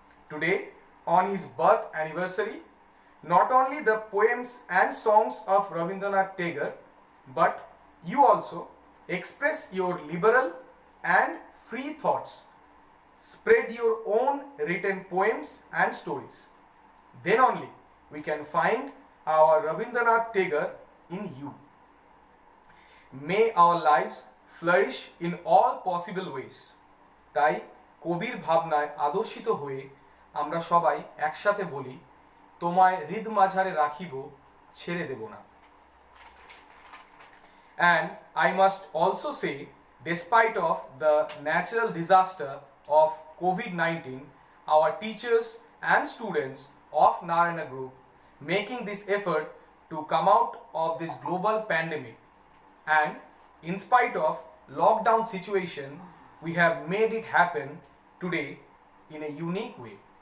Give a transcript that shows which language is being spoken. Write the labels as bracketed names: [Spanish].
[English] Today, on his birth anniversary, not only the poems and songs of Rabindranath Tagore, but you also express your liberal and free thoughts. Spread your own written poems and stories. Then only we can find our Rabindranath Tagore in you. May our lives flourish in all possible ways. [Bangla] তাই কবির ভাবনায় আদর্শিত হয়ে আমরা সবাই একসাথে বলি, তোমায় হৃদ মাঝারে রাখিব, ছেড়ে দেব না। [English] And I must also say, despite of the natural disaster of COVID-19, our teachers and students of Narayana Group making this effort to come out of this global pandemic, and in spite of lockdown situation, we have made it happen today in a unique way.